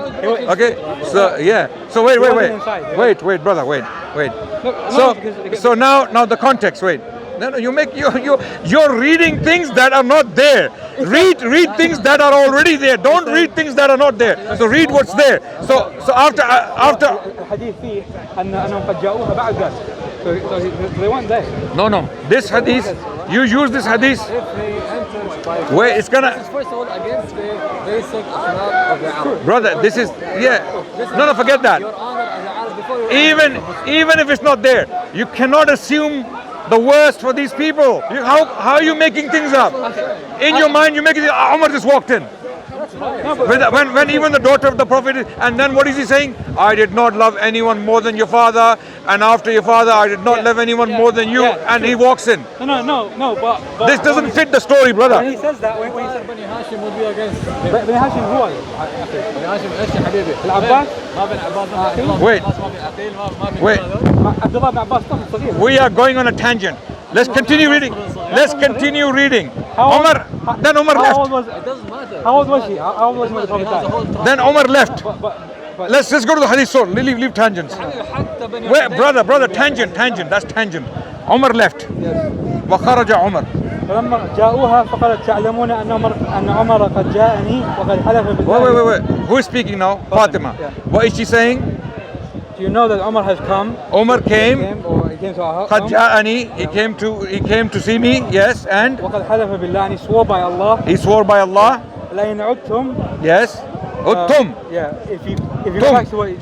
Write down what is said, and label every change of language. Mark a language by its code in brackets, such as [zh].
[en] Okay, so yeah. So wait, brother, wait. So now the context. Wait. No, you're reading things that are not there. Read things that are already there. Don't read things that are not there. So read what's there. So after [ar] الحديث فيه أنهم قد جاءوها بعد ذلك. [en] So they weren't there. No. This hadith, you use this hadith. Where it's gonna. First of all, against the basic akhlaq of the Arab. Brother, this is No, forget that. Your honor as an Arab before Even if it's not there, you cannot assume the worst for these people. How are you making things up? In your mind, you make it. Umar just walked in. When even the daughter of the Prophet and then what is he saying? I did not love anyone more than your father, and after your father, I did not love anyone more than you. And he walks in. No. But this doesn't fit the story, brother. When he says that, when he says Bani Hashim would be against Bani Hashim, who are they? [ar] Bani Hashim ايش يا حبيبي؟ العباس؟ ما بين عباس ما بين [en] Wait. [ar] ما بين [en] Wait. [ar] عبد الله بن عباس طفل صغير. [en] We are going on a tangent. Let's continue reading. Umar left. It doesn't matter. How old was he? How old was he when the Prophet died? Then Umar left. But Let's just go to the hadith. So leave tangents. Wait, brother, tangent. That's tangent. Umar left. [ar] وخرج عمر. فلما جاءوها فقالت تعلمون أن عمر قد جاءني وقد حلف بالله. [en] Wait. Who is speaking now? Fatima. Yeah. What is she saying? Do you know that Umar has come? Umar came. He came to our house. [ar] قد جاءني. [en] He came to see me. Yes, and [ar] وقد حلف بالله, [en] and he swore by Allah. He swore by Allah. [ar] لئن عدتم. [en] Yes. Uttum. Yeah. If you go back to what.